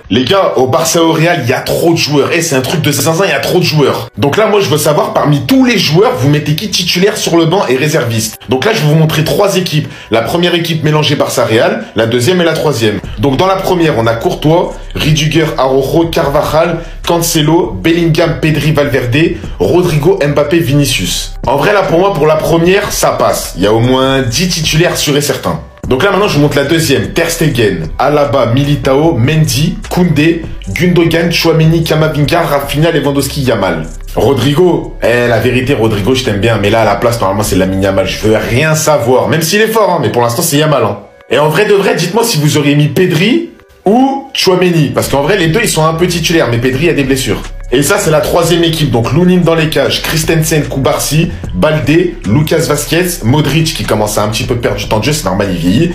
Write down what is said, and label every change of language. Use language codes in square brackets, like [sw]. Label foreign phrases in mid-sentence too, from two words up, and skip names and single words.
[fr] Les gars, au Barça au Real, il y a trop de joueurs. Et c'est un truc de zinzin, il y a trop de joueurs. Donc là, moi, je veux savoir, parmi tous les joueurs, vous mettez qui titulaire sur le banc et réserviste. Donc là, je vais vous montrer 3 équipes. La première équipe mélangée Barça-Real, la deuxième et la troisième. Donc dans la première, on a Courtois, Rudiger, Araujo, Carvajal, Cancelo, Bellingham, Pedri, Valverde, Rodrigo, Mbappé, Vinicius. En vrai, là, pour moi, pour la première, ça passe. Il y a au moins 10 titulaires sûrs et certains. Donc là, maintenant, je vous montre la deuxième. Ter Stegen, Alaba, Militao, Mendy, Koundé, Gundogan, Tchouaméni, Camavinga, Rafinha, Lewandowski, Yamal. Rodrigo, la vérité, Rodrigo, je t'aime bien, mais là, à la place, normalement, c'est Lamine Yamal. Je veux rien savoir, même s'il est fort, hein, mais pour l'instant, c'est Yamal. Hein. Et en vrai de vrai, dites-moi si vous auriez mis Pedri ou Tchouaméni, parce qu'en vrai, les deux, ils sont un peu titulaires, mais Pedri a des blessures. Et ça, c'est la troisième équipe. Donc, Lunin dans les cages, Christensen, Koubarsi, Baldé, Lucas Vasquez, Modric qui commence à un petit peu perdre du temps de jeu, c'est normal, il vieillit.